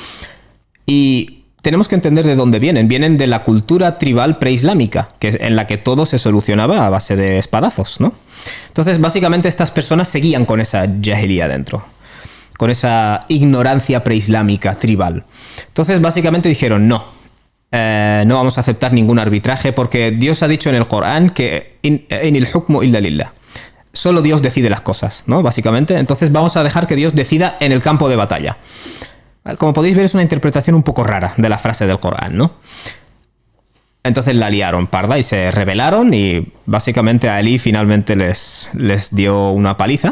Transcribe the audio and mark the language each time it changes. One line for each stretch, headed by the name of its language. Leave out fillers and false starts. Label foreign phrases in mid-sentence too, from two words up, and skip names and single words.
Spanish: Y tenemos que entender de dónde vienen. Vienen de la cultura tribal preislámica, en la que todo se solucionaba a base de espadazos, ¿no? Entonces, básicamente, estas personas seguían con esa jahiliya dentro, con esa ignorancia preislámica tribal. Entonces, básicamente dijeron, no vamos a aceptar ningún arbitraje porque Dios ha dicho en el Corán que
Arabic: إن الحكم إلا لله.
Spanish: Solo Dios decide las cosas, ¿no? Básicamente. Entonces, vamos a dejar que Dios decida en el campo de batalla. Como podéis ver, es una interpretación un poco rara de la frase del Corán, ¿no? Entonces la liaron parda y se rebelaron y básicamente a Ali finalmente les dio una paliza.